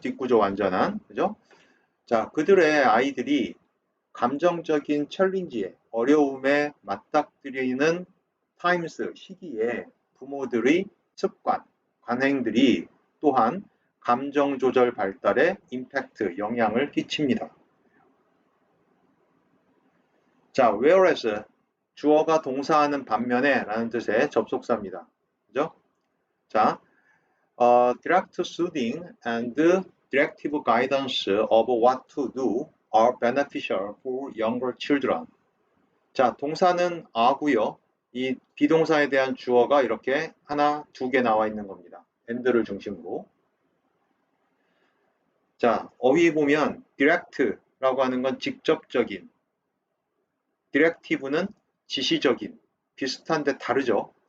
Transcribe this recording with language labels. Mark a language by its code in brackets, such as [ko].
[ko] 뒷구조 완전한, 그죠? 자, 그들의 아이들이 감정적인 챌린지에 어려움에 맞닥뜨리는 타임스 시기에 부모들의 습관, 관행들이 또한 감정 조절 발달에 임팩트, 영향을 끼칩니다. 자, whereas 주어가 동사하는 반면에 라는 뜻의 접속사입니다. 그죠? [en] 자, direct soothing and directive guidance of what to do are beneficial for younger children. [ko] 자, 동사는 a고요. 이 비동사에 대한 주어가 이렇게 하나, 두 개 나와 있는 겁니다. and를 중심으로. 자, 어휘 보면 direct라고 하는 건 직접적인, directive는 지시적인, 비슷한데 다르죠.